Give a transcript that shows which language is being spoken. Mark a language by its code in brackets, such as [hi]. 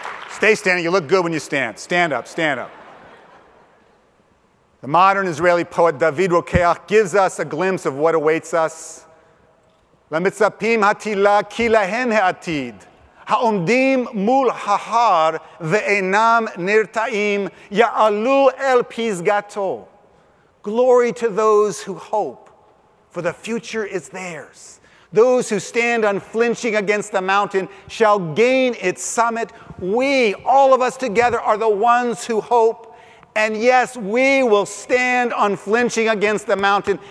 [en] Stay standing. You look good when you stand. Stand up, stand up. The modern Israeli poet David Rokeach gives us a glimpse of what awaits us. [he] למצפים התהילה כי להם העתיד, העומדים מול ההר ואינם נרתעים, יעלו אל פסגתו. [en] Glory to those who hope, for the future is theirs. Those who stand unflinching against the mountain shall gain its summit. We, all of us together, are the ones who hope. And yes, we will stand unflinching against the mountain.